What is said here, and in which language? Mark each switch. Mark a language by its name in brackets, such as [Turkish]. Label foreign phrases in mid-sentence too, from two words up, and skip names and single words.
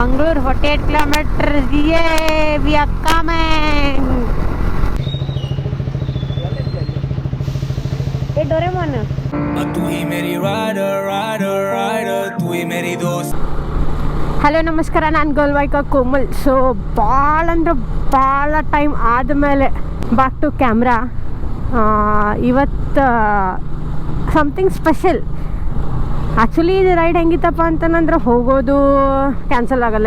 [English] Mangalore 48 kilometers. Yay, we are coming. Hey Doraemon. [Hindi] तू ही मेरी rider, तू ही मेरी दोस्त. [Kannada] ಹಲೋ ನಮಸ್ಕಾರ, ನಾನು ಗೋಲ್ವಾಯ್ಕ ಕೋಮಲ್. ಸೊ ಭಾಳ ಟೈಮ್ ಆದಮೇಲೆ [English] back to camera. [Kannada] ಇವತ್ತು [English] something special. [Kannada] ಆ್ಯಕ್ಚುಲಿ ಇದು ರೈಡ್ ಹೆಂಗಿತ್ತಪ್ಪ ಅಂತಂದ್ರೆ ಹೋಗೋದು ಕ್ಯಾನ್ಸಲ್ ಆಗಲ್ಲ.